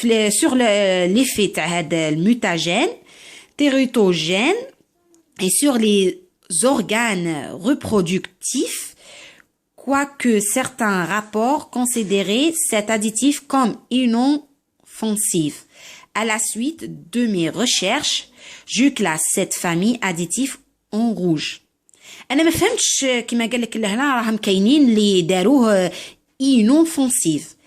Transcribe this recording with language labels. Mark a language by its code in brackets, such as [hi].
[fr] sur l'effet [ar] تاع هذا الميتاجين [fr] tératogène et sur les organes reproductifs, quoique certains rapports considéraient cet additif comme inoffensif. À la suite de mes recherches, je classe cette famille additif en rouge. [ar] أنا ما فهمتش كما قال لك لهنا راهم كاينين اللي داروه inoffensif.